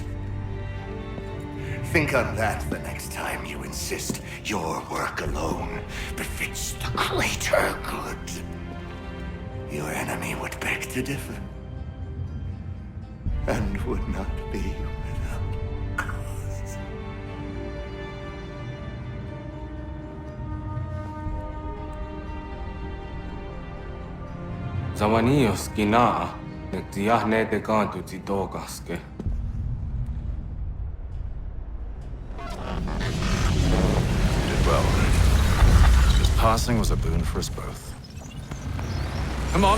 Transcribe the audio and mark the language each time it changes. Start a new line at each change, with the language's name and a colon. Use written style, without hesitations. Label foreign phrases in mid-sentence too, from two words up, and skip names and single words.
English: Think on that the next time you insist your work alone befits the greater good. Your enemy would beg to differ, and would not be without cause. Zawanios kina, nektiahne de kantu titokaske. Did well. His passing was a boon for us both. Come on.